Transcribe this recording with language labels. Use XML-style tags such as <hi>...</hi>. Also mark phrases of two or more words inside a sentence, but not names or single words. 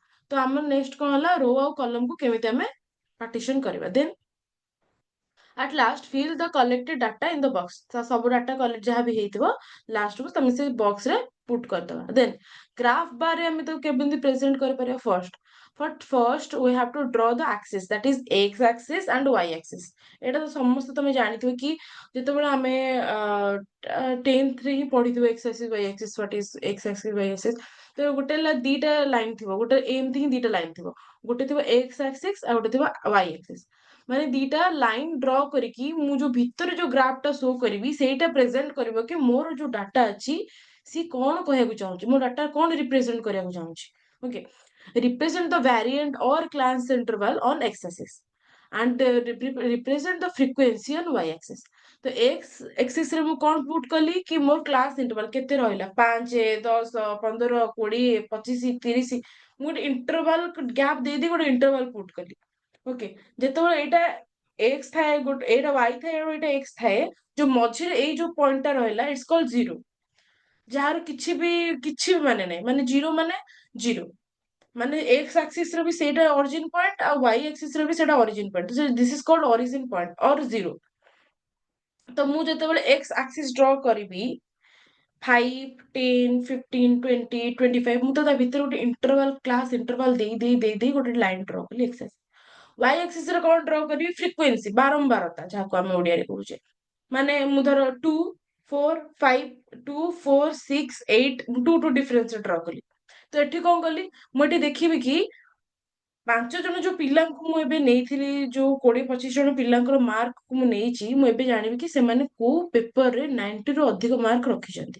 <or>ତ ଆମର ନେକ୍ସଟ କଣ ହେଲା, ରୋ ଆଉ କଲମକୁ କେମିତି ଆମେ ପାର୍ଟିସନ କରିବା।</or> <en>ଦେନ୍ at last fill the collected data in the box.</en> <or>ସବୁ</or> <en>data collect</en> <or>ଯାହା ବି ହେଇଥିବ ଲାଷ୍ଟକୁ ତମେ ସେ ବକ୍ସ ରେ ପୁଟ୍ କରିଦବା।</or> <en>then graph bar</en> <or>ରେ ଆମେ ତାକୁ କେମିତି ପ୍ରେଜେଣ୍ଟ କରିପାରିବା,</or> <en>first we have to draw the axis, that is x axis and y axis.</en> <or>ଏଇଟା ତ ସମସ୍ତେ ତମେ ଜାଣିଥିବ କି ଯେତେବେଳେ ଆମେ 10th ରେ ହିଁ ପଢିଥିବ</or> <en>x axis y axis, what is x axis y axis।</en> <or>ତ ଗୋଟେ ହେଲା ଦିଟା ଲାଇନ ଥିବ, ଗୋଟେ ଏମିତି ହିଁ ଦିଟା ଲାଇନ ଥିବ, ଗୋଟେ ଥିବ</or> <en>x axis</en> <or>ଆଉ ଗୋଟେ ଥିବ</or> <en>y axis।</en> <or>ମାନେ ଦିଟା ଲାଇନ ଡ୍ର କରିକି ମୁଁ ଯୋଉ ଭିତରେ ଯୋଉ ଗ୍ରାଫ ଟା ଶୋ କରିବି ସେଇଟା ପ୍ରେଜେଣ୍ଟ କରିବ କି ମୋର ଯୋଉ ଡାଟା ଅଛି ସିଏ କଣ କହିବାକୁ ଚାହୁଁଛି, ମୋ ଡାଟା କଣ ରିପ୍ରେଜେଣ୍ଟ କରିବାକୁ ଚାହୁଁଛି। ଓକେ,</or> <en>represent the variant or class interval on x axis and represent the frequency on y axis।</en> <or>ତ</or> <en>x axis</en> <or>ରେ ମୁଁ କଣ ପୁଟ୍ କଲି କି ମୋର</or> <en>class interval</en> <or>କେତେ ରହିଲା, 5 10 15 20 25 30, ମୁଁ ଗୋଟେ</or> <en>interval gap</en> <or>ଦେଇଦେଇ ଗୋଟେ ଇଣ୍ଟରଭାଲ ପୁଟ୍ କଲି। ଓକେ, ଯେତେବେଳେ ଏଇଟା x ଥାଏ, ଗୋଟେ ଏଇଟା y ଥାଏ ଆଉ ଏଇଟା x ଥାଏ, ଯୋଉ ମଝିରେ ଏଇ ଯୋଉ ପଏଣ୍ଟ ଟା ରହିଲା</or> <en>it's called zero,</en> <or>ଯାହାର କିଛି ବି ମାନେ ନାହିଁ, ମାନେ ଜିରୋ ମାନେ ଜିରୋ, ମାନେ</or> <en>x axis</en> <or>ର ବି ସେଇଟା</or> <en>origin point</en> <or>ଆଉ</or> <en>y axis</en> <or>ର ବି ସେଇଟା</or> <en>origin point, this is called origin point or zero।</en> <or>ତ ମୁଁ ଯେତେବେଳେ</or> <en>x axis draw</en> <or>କରିବି 5, 10, 15, 20, 25, ମୁଁ ତ ତା ଭିତରେ ଗୋଟେ</or> <en>interval class interval</en> <or>ଦେଇ ଗୋଟେ</or> <en>line draw</en> <or>କଲି</or> <en>x axis। y axis</en> <or>ରେ କଣ ଡ୍ର କରିବି? ଫ୍ରିକ୍ୱେନ୍ସି, ବାରମ୍ବାରତା, ଯାହାକୁ ଆମେ ଓଡିଆରେ କହୁଛେ। ମାନେ ମୁଁ ଧର 2, 4, 5, 2, 4, 6, 8, 2</or> <en>difference draw</en> <or>କଲି। ତ ଏଠି କଣ କଲି? ମୁଁ ଏଠି ଦେଖିବି କି 5 ଜଣ ଯୋଉ ପିଲାଙ୍କୁ ମୁଁ ଏବେ ନେଇଥିଲି, ଯୋଉ 20-25 ଜଣ ପିଲାଙ୍କର ମାର୍କ ମୁଁ ନେଇଛି, ମୁଁ ଏବେ ଜାଣିବି କି ସେମାନେ କୋଉ ପେପରରେ 90 ରୁ ଅଧିକ ମାର୍କ ରଖିଛନ୍ତି।</or>